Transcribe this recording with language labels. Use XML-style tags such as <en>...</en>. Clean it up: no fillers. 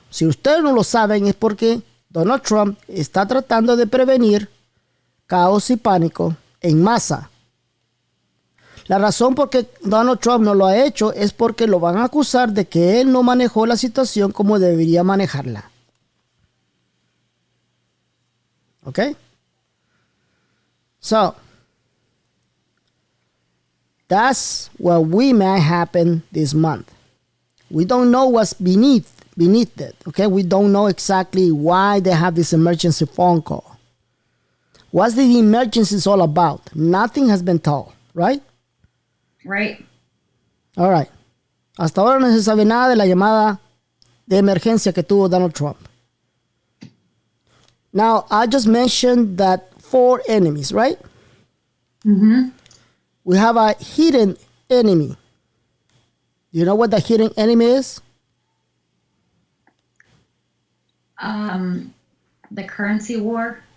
<es>Si ustedes no lo saben es porque Donald Trump está tratando de prevenir caos y pánico en masa. La razón por qué Donald Trump no lo ha hecho es porque lo van a acusar de que él no manejó la situación como debería manejarla.</es> <en>Okay? So, that's what we may happen this month. We don't know what's beneath it. Okay? We don't know exactly why they have this emergency phone call. What's the emergency all about? Nothing has been told, right? Right. All right.</en> <es>Hasta ahora no se sabe nada de la llamada de emergencia que tuvo Donald Trump.</es> <en>Now, I just mentioned that 4 enemies, right? Mm-hmm. We have a hidden enemy. Do you know what the hidden enemy is? The currency war.</en>